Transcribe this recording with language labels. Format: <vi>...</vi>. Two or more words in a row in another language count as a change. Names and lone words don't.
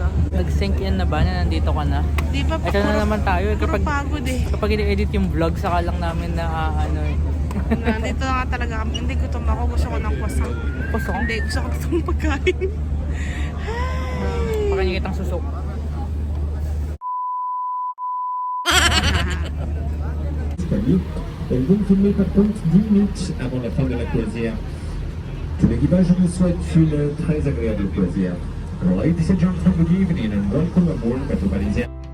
<tl>Nag-sync in na ba na nandito ka na? Di ba Ito na naman tayo. puro pagod eh. Kapag i-edit yung vlog, saka lang namin na Nandito na nga talaga kami. Hindi gutom ako. Gusto ko ng croissant. Kusong? Hindi. Gusto ko itong pagkain. Pakanyang susok.</tl> <fr>Et vous me filmez par contre 10 minutes avant la fin de la croisière. Tout l'équipage vous souhaite une très agréable croisière.</fr> <en>Ladies and gentlemen, good evening and welcome aboard Bateau Parisien.</en>